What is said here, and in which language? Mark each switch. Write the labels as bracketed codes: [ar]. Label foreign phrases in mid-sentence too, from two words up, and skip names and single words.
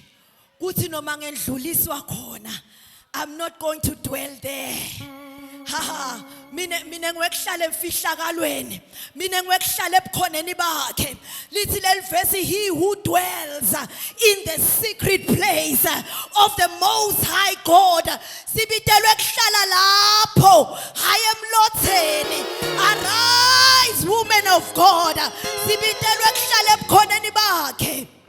[ss] Kuthi noma ngendluliswa khona, [en] I'm not going to dwell there. [ss] Haha, mina ngiwekuhlala emfihlakalweni. Mina ngiwekuhlala ebukhoneni bakhe. Lithi leli [en] verse, he who dwells in the secret place of the most high God. [ss] Sibitelwe kuhlala lapho, hayi emlotheni. [en] Arise, woman of God. [ss] Sibitelwe kuhlala ebukhoneni bakhe.